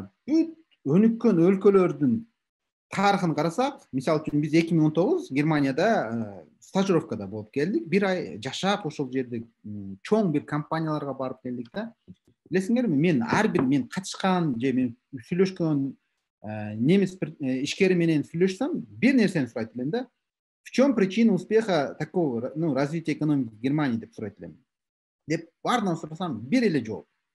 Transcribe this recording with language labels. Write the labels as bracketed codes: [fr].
[ky] Бүт өнүккөн өлкөлөрдүн тарыхын карасак, мисалы үчүн биз 2019 Германияда стажировкада болуп келдик. Бир ай жашап, ошол жерде чоң бир компанияларга барып келдик да. Билесиңерби, мен катышкан же мен сүйлөшкөн немис ишкери менен сүйлөшсөм, бир нерсени сурайт элем да. [ru] В чем причина успеха такого, развития экономики в Германии [ky] деп сурайт элем. Деп баарынан сурасам, бир эле жооп.